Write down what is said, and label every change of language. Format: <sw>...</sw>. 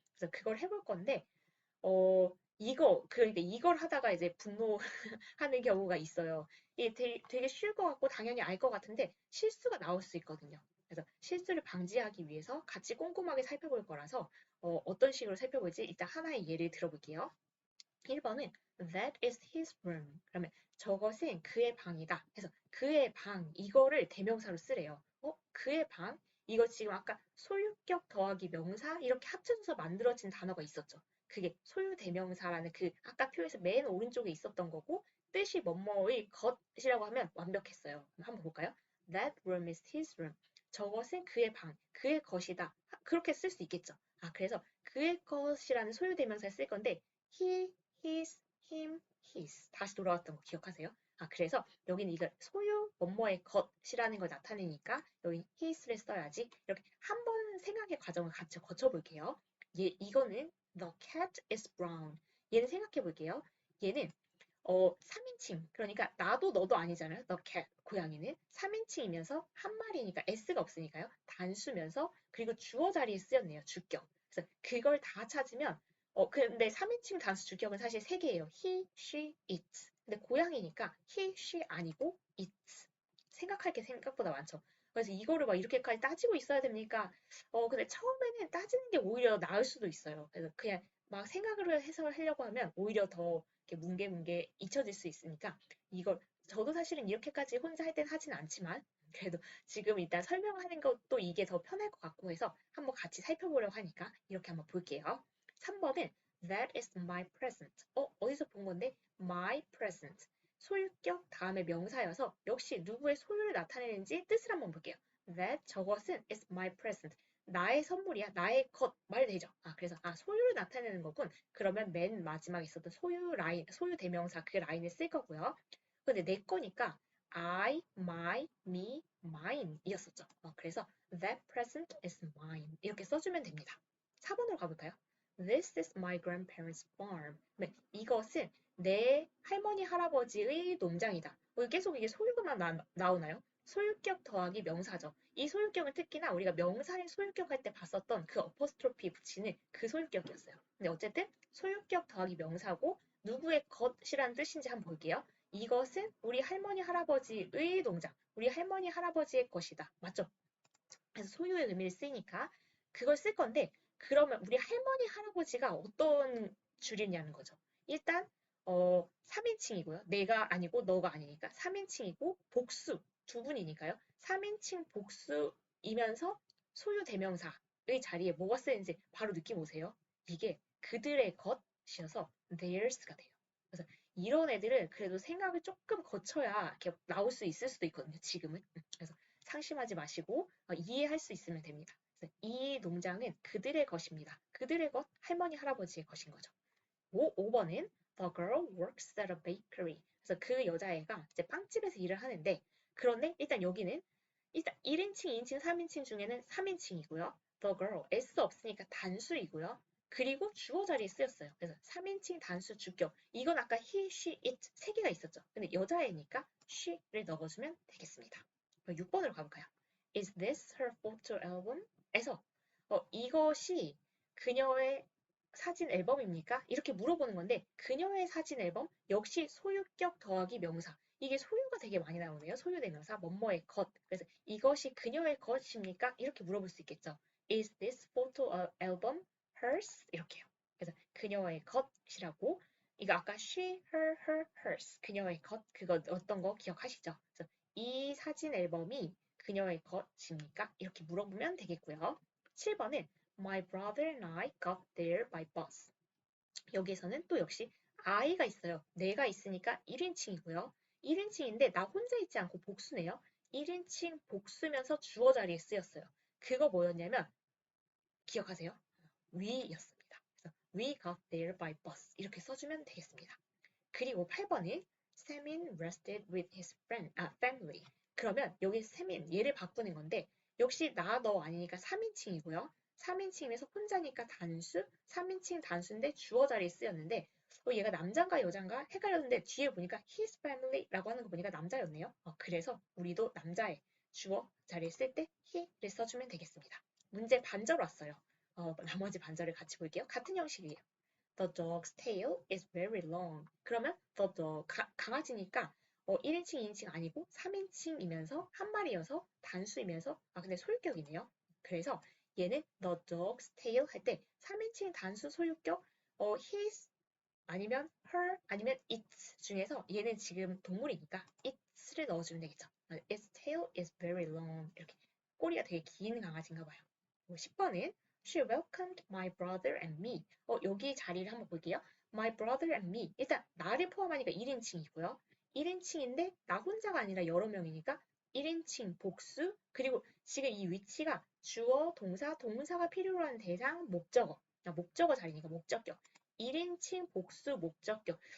<ko>그래서 그걸 해볼 건데 그러니까 이걸 하다가 이제 분노하는 경우가 있어요. 이게 되게 쉬울 것 같고 당연히 알 것 같은데 실수가 나올 수 있거든요. 그래서 실수를 방지하기 위해서 같이 꼼꼼하게 살펴볼 거라서 어떤 식으로 살펴볼지 일단 하나의 예를 들어볼게요. 1번은</ko> <en>That is his room.</en> <ko>그러면 저것은 그의 방이다. 해서 그의 방 이거를 대명사로 쓰래요. 그의 방? 이거 지금 아까 소유격 더하기 명사 이렇게 합쳐져서 만들어진 단어가 있었죠. 그게 소유 대명사라는 그 아까 표에서 맨 오른쪽에 있었던 거고 뜻이 뭐뭐의 것이라고 하면 완벽했어요. 한번 볼까요?</ko> <en>That room is his room.</en> <ko>저것은 그의 방, 그의 것이다. 그렇게 쓸 수 있겠죠. 그래서 그의 것이라는 소유대명사를 쓸 건데</ko> <en>he, his, him, his</en> <ko>다시 돌아왔던 거 기억하세요? 그래서 여기는 이거 소유 뭐뭐의 것이라는 걸 나타내니까 여기 his를 써야지. 이렇게 한번 생각의 과정을 같이 거쳐볼게요. 이거는</ko> <en>the cat is brown.</en> <ko>얘는 생각해 볼게요. 얘는 3인칭. 그러니까 나도 너도 아니잖아요.</ko> <en>the cat.</en> <ko>고양이는 3인칭이면서 한 마리니까 s가 없으니까요. 단수면서 그리고 주어 자리에 쓰였네요. 주격. 그래서 그걸 다 찾으면 근데 3인칭 단수 주격은 사실 3개예요.</ko> <en>he, she, it.</en> <ko>근데 고양이니까 he, she 아니고 it. 생각할 게 생각보다 많죠. 그래서 이거를 막 이렇게까지 따지고 있어야 됩니까? 근데 처음에는 따지는 게 오히려 나을 수도 있어요. 그래서 그냥 막 생각을 해서 하려고 하면 오히려 더 이렇게 뭉게뭉게 잊혀질 수 있으니까 이걸 저도 사실은 이렇게까지 혼자 할 땐 하진 않지만 그래도 지금 일단 설명하는 것도 이게 더 편할 것 같고 해서 한번 같이 살펴보려고 하니까 이렇게 한번 볼게요.</ko> <en>3번은 That is my present.</en> <ko>어디서 본 건데?</ko> <en>My present.</en> <ko>소유격 다음에 명사여서 역시 누구의 소유를 나타내는지 뜻을 한번 볼게요.</ko> <en>That</en> <ko>저것은</ko> <en>is my present.</en> <ko>나의 선물이야. 나의 것 말 되죠. 그래서 소유를 나타내는 거군. 그러면 맨 마지막에 있었던 소유 라인, 소유 대명사 그 라인을 쓸 거고요. 근데 내 거니까</ko> <en>I, my, me, mine</en> <ko>이었었죠. 그래서</ko> <en>that present is mine</en> <ko>이렇게 써주면 됩니다. 4번으로 가볼까요?</ko> <en>This is my grandparents' farm.</en> <ko>네, 이것은 내 할머니 할아버지의 농장이다. 계속 이게 소유만 나오나요? 소유격 더하기 명사죠. 이 소유격은 특히나 우리가 명사의 소유격 할 때 봤었던 그 어퍼스트로피 붙이는 그 소유격이었어요. 근데 어쨌든 소유격 더하기 명사고 누구의 것이라는 뜻인지 한번 볼게요. 이것은 우리 할머니 할아버지의 농장, 우리 할머니 할아버지의 것이다. 맞죠? 그래서 소유의 의미를 쓰니까 그걸 쓸 건데 그러면 우리 할머니 할아버지가 어떤 줄이냐는 거죠. 일단 3인칭이고요. 내가 아니고 너가 아니니까 3인칭이고 복수 두 분이니까요. 3인칭 복수이면서 소유 대명사의 자리에 뭐가 쓰이는지 바로 느낌 오세요. 이게 그들의 것이어서 theirs가 돼요. 그래서 이런 애들은 그래도 생각을 조금 거쳐야 이렇게 나올 수 있을 수도 있거든요. 지금은. 그래서 상심하지 마시고 이해할 수 있으면 됩니다. 그래서 이 농장은 그들의 것입니다. 그들의 것, 할머니, 할아버지의 것인 거죠. 5번은</ko> <en>The girl works at a bakery.</en> <ko>그래서 그 여자애가 이제 빵집에서 일을 하는데 그런데 일단 여기는 일단 1인칭, 2인칭, 3인칭 중에는 3인칭이고요. The girl, S 없으니까 단수이고요. 그리고 주어 자리에 쓰였어요. 그래서 3인칭 단수 주격. 이건 아까</ko> <en>he, she, it</en> <ko>세 개가 있었죠. 근데 여자애니까 she를 넣어주면 되겠습니다. 6번으로 가볼까요?</ko> <en>Is this her photo album?</en> <ko>에서 이것이 그녀의 사진 앨범입니까? 이렇게 물어보는 건데 그녀의 사진 앨범 역시 소유격 더하기 명사. 이게 소유가 되게 많이 나오네요. 소유대명사 뭐뭐의 것. 그래서 이것이 그녀의 것입니까? 이렇게 물어볼 수 있겠죠.</ko> <en>Is this photo album hers?</en> <ko>이렇게요. 그래서 그녀의 것이라고 이거 아까</ko> <en>she, her, hers</en> <ko>그녀의 것 그거 어떤 거 기억하시죠? 그래서 이 사진 앨범이 그녀의 것입니까? 이렇게 물어보면 되겠고요.</ko> <en>7번은 My brother and I got there by bus.</en> <ko>여기에서는 또 역시 I가 있어요. 내가 있으니까 1인칭이고요. 1인칭인데 나 혼자 있지 않고 복수네요. 1인칭 복수면서 주어 자리에 쓰였어요. 그거 뭐였냐면 기억하세요? we였습니다. 그래서</ko> <en>we got there by bus</en> <ko>이렇게 써주면 되겠습니다. 그리고 8번은 Samin rested with his family. 그러면 여기 세민 얘를 바꾸는 건데 역시 나, 너 아니니까 3인칭이고요. 3인칭에서 혼자니까 단수, 3인칭 단수인데 주어 자리에 쓰였는데 얘가 남자인가 여잔가 헷갈렸는데 뒤에 보니까</ko> <en>his family</en> <ko>라고 하는 거 보니까 남자였네요. 그래서 우리도 남자의 주어 자리에 쓸 때 he를 써주면 되겠습니다. 문제 반절 왔어요. 나머지 반절을 같이 볼게요. 같은 형식이에요.</ko> <en>The dog's tail is very long.</en> <ko>그러면 the dog, 강아지니까 1인칭, 2인칭 아니고 3인칭이면서 한 마리여서 단수이면서 근데 소유격이네요. 그래서 얘는</ko> <en>the dog's tail</en> <ko>할 때 3인칭 단수 소유격 his 아니면 her 아니면 it 중에서 얘는 지금 동물이니까 it를 넣어주면 되겠죠.</ko> <en>Its tail is very long.</en> <ko>이렇게 꼬리가 되게 긴 강아지인가 봐요.</ko> <en>10번은 She welcomed my brother and me.</en> <ko>여기 자리를 한번 볼게요.</ko> <en>My brother and me.</en> <ko>일단 나를 포함하니까 1인칭이고요. 1인칭인데 나 혼자가 아니라 여러 명이니까 1인칭 복수 그리고 지금 이 위치가 주어, 동사, 동사가 필요로 하는 대상, 목적어 목적어 자리니까 목적격. 1인칭 복수 목적격.</ko>